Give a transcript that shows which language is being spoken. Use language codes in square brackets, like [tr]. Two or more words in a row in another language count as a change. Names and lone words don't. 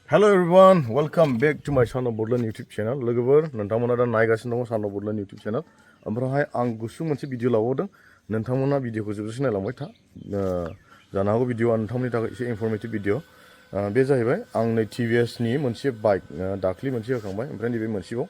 [en] Hello everyone, welcome back to my swnghornagou YouTube channel. [brx] Lwgwpwr नोंथांमोना दा नायगासिनो दङ swnghornagou YouTube channel. ओमफ्राय आं गुसु मोनसे भिडिअ लाबावदों. नोंथांमोना भिडिअखौ जोबजासिम नायलांबाय था. जानो हागौ भिडिअआ नोंथांमोननि थाखाय एसे [en] informative video. [brx] बे जाहैबाय आं नै TVS नि मोनसे बाइक दाख्लि मोनसे होखांबाय ओमफ्राय नैबे मोनसेबाव.